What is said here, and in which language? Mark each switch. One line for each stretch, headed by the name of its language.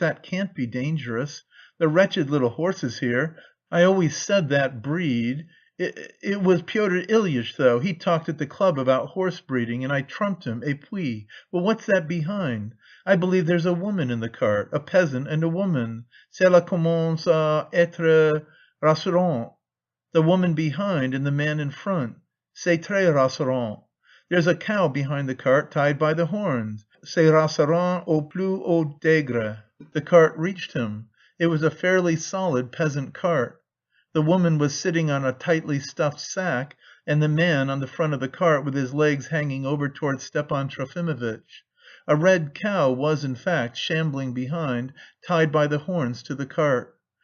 English: That can't be dangerous. The wretched little horses here. I always said that breed... It was Pyotr Ilyitch, though. He talked at the club about horse breeding, and I trumped him,
French: et puis...
English: But what's that behind? I believe there's a woman in the cart, a peasant and a woman.
French: Cela commence à être rassurant.
English: The woman behind and the man in front.
French: C'est très rassurant.
English: There's a cow behind the cart tied by the horns.
French: C'est rassurant au plus haut degré.
English: The cart reached him. It was a fairly solid peasant cart. The woman was sitting on a tightly stuffed sack, and the man on the front of the cart with his legs hanging over towards Stepan Trofimovitch. A red cow was, in fact, shambling behind, tied by the horns to the cart.